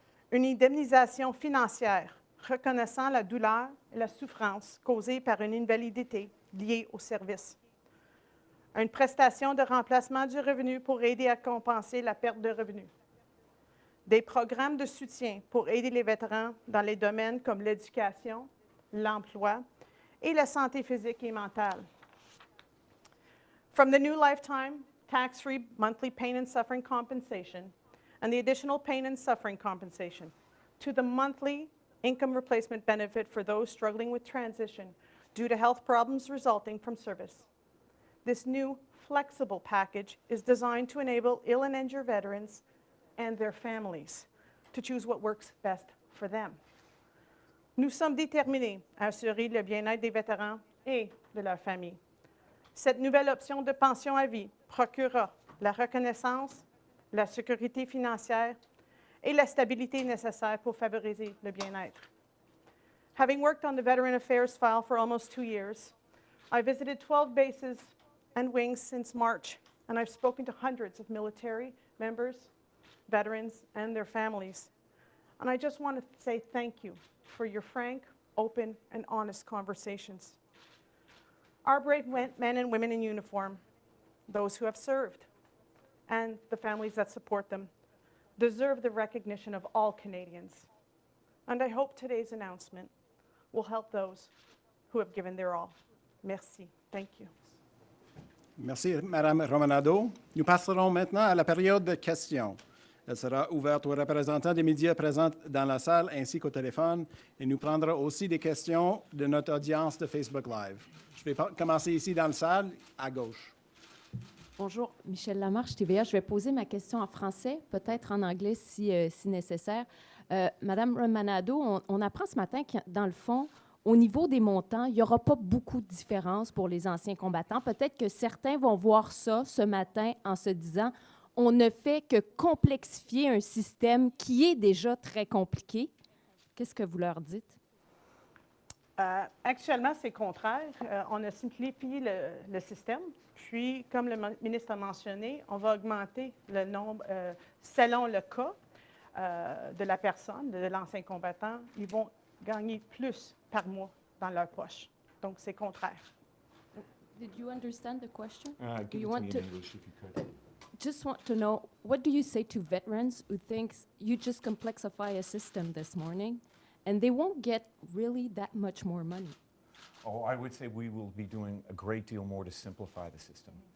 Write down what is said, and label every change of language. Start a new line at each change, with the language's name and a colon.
French: Une indemnisation financière reconnaissant la douleur et la souffrance causée par une invalidité liée au service. Une prestation de remplacement du revenu pour aider à compenser la perte de revenus. Des programmes de soutien pour aider les vétérans dans les domaines comme l'éducation, l'emploi et la santé physique et mentale.
English: From the new lifetime tax-free monthly pain and suffering compensation and the additional pain and suffering compensation to the monthly income replacement benefit for those struggling with transition due to health problems resulting from service. This new flexible package is designed to enable ill and injured veterans and their families to choose what works best for them.
French: Nous sommes déterminés à assurer le bien-être des vétérans et de leurs familles. Cette nouvelle option de pension à vie procurera la reconnaissance, la sécurité financière et la stabilité nécessaires pour favoriser le bien-être.
English: Having worked on the Veteran Affairs file for almost 2 years, I visited 12 bases and wings since March, and I've spoken to hundreds of military members, veterans, and their families. And I just want to say thank you for your frank, open, and honest conversations. Our brave men and women in uniform, those who have served, and the families that support them, deserve the recognition of all Canadians. And I hope today's announcement will help those who have given their all. Merci. Thank you.
French: Merci, Madame Romanado. Nous passerons maintenant à la période de questions. Elle sera ouverte aux représentants des médias présents dans la salle ainsi qu'au téléphone et nous prendrons aussi des questions de notre audience de Facebook Live. Je vais commencer ici dans la salle, à gauche. Bonjour, Michel Lamarche, TVA. Je vais poser ma question en français, peut-être en anglais si nécessaire. Madame Romanado, on apprend ce matin que, dans le fond, au niveau des montants, il n'y aura pas beaucoup de différence pour les anciens combattants. Peut-être que certains vont voir ça ce matin en se disant on ne fait que complexifier un système qui est déjà très compliqué. Qu'est-ce que vous leur dites? Actuellement, c'est le contraire. On a simplifié le système. Puis, comme le ministre a mentionné, on va augmenter le nombre selon le cas. de la personne, de l'ancien combattant, ils vont gagner plus par mois dans leur poche. Donc, c'est contraire.
English: Did you understand the question? Give Do you it to want me to- in English if you could. Just want to know, what do you say to veterans who thinks you just complexify a system this morning and they won't get really that much more money? Oh, I would say we will be doing a great deal more to simplify the system.